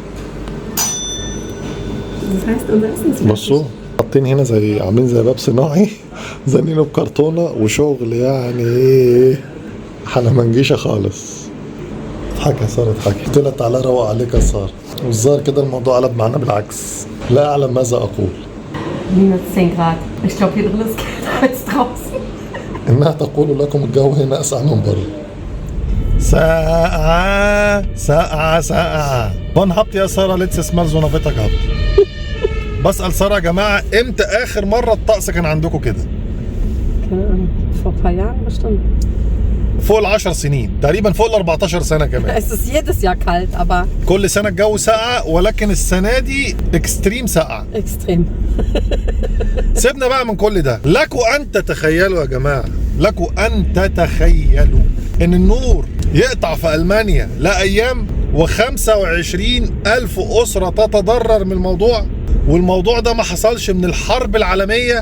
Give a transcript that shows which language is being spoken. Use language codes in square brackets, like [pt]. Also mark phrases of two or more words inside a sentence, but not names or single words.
[ar] بصوا حاطين هنا زي عاملين زي باب صناعي زنينه بكرتونة وشغل يعني حلمنجيشة خالص. اضحكي يا سارة اضحكي. قلت لها تعالى روق عليك يا سارة، والظاهر كده الموضوع قلب معانا بالعكس. لا أعلم ماذا أقول. [de] Minus 10 Grad. Ich glaube, hier drin ist kälter als draußen. [ar] إنها تقول لكم الجو هنا أسقع من بره. ساقعة ساقعة ساقعة. [de] Wann habt ihr Sarah letztes Mal so eine Wetter gehabt؟ [ar] بسأل سارة يا جماعة امتى آخر مرة الطقس كان عندكم كده؟ [de] Vor ein paar Jahren bestimmt. [ar] فوق ال 10 سنين، تقريبا فوق ال 14 سنة كمان. [de] Es ist jedes Jahr kalt, aber [ar] كل سنة الجو ساقع، ولكن السنة دي اكستريم ساقعة. extrem. سيبنا بقى من كل ده. لكم أن تتخيلوا يا جماعة، لكم أن تتخيلوا إن النور يقطع في ألمانيا لا أيام و25,000 أسرة تتضرر من الموضوع، والموضوع ده ما حصلش من الحرب العالمية.